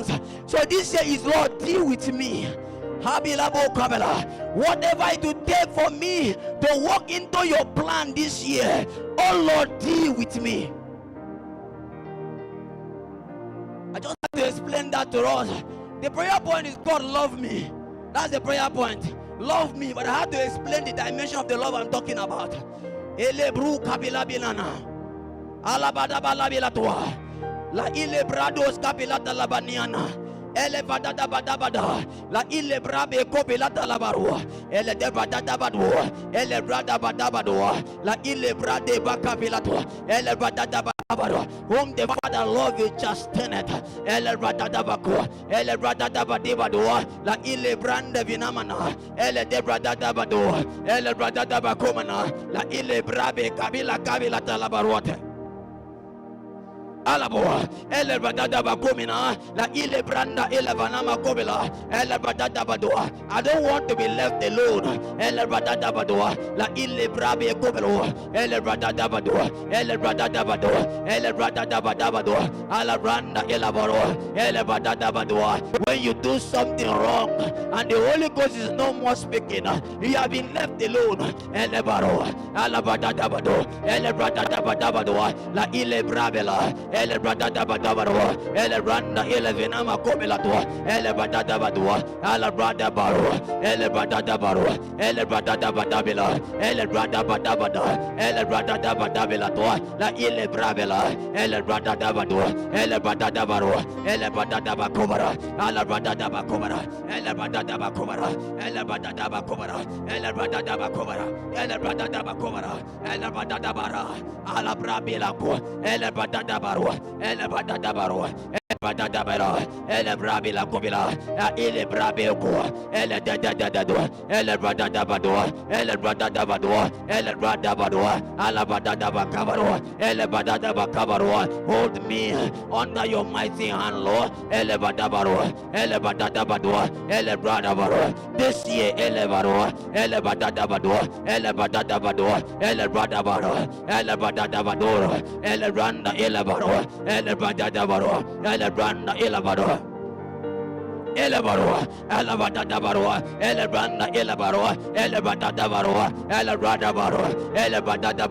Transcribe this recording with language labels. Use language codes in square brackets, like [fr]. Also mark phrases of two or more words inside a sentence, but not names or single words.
[en] So this year is, Lord, deal with me. Whatever it will take for me to walk into your plan this year, oh Lord, deal with me. I just have to explain that to us. The prayer point is, God love me. That's the prayer point. Love me. But I have to explain the dimension of the love I'm talking about. Elebru kabila bilana. Alabada balabilatua. La ilebrados kabilata labaniana. Elevada dabada. La ilebrabe kopilata labarua. Ele debada dabadua. Ele brada badabadua. La ilebrade bakabilatua. Ele brada dabadua. Whom the Father love you chasteneth. Ele brada dabakua. Ele brada dabadibadua. La ilebrande vinamana. Ele debrada dabadua. Ele brada dabakumana. La ilebrabe kabilata labaruate. Alaboa, ele badada bakomina, la ile branda ele vanama kobela, ele badada badoa. I don't want to be left alone. Ele badada badoa, la ile brabe kobelo, ele badada badoa, ele badada badoa, ele badada badabadoa, ala branda ele baroa, ele badada badoa. When you do something wrong and the Holy Ghost is no more speaking, you have been left alone. Ele baroa, ala badada badoa, ele badada badabadoa, la ile brabela. Ele badada badabarwa, ele randa ele venama komelatua, ele badada badua, ala brada barua, ele badada barua, ele badada badabela, ele brada badabada, ele badada badabela tua, la ile brabela, ele badada badua, ele badada barua, ele badada bakobara, ala badada bakobara, ele badada bakobara, ele badada bakobara, ele badada bakobara, ele badada bakobara, ele badada bara, ala brabela ko, ele badada barua, ele badada barua, ele badada barua, ele brabila kobila, ele brabeko, ele dadada, ele badada badua, ele badada badua, ele badada badua, ala badada bakabarua, ele badada bakabarua. Hold me under your mighty hand, Lord. Ele badada barua, ele badada badua, ele badada barua. This year, ele barua, ele badada badua, ele badada badua, ele badada barua, ele badada badura, ele randa ele barua, ele badada barua, ele randa ele barua. Ele barua, ele badada barua, ele branda ele barua, ele badada barua, ele brada barua, ele badada